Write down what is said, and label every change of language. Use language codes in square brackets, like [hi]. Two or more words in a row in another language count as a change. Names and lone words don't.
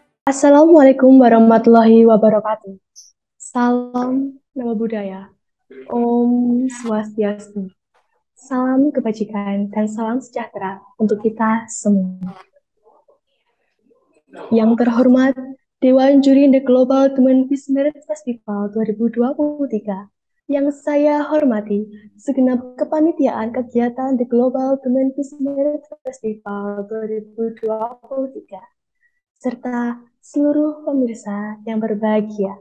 [ar] السلام عليكم ورحمة الله وبركاته. [id] Salam nama budaya. [ban] Om Swastiastu. [id] Salam kebajikan dan salam sejahtera untuk kita semua. Yang terhormat Dewan Juri The Global Women Peace Merit Festival 2023. Yang saya hormati segenap kepanitiaan kegiatan The Global Women Peace Merit Festival 2023 serta seluruh pemirsa yang berbahagia.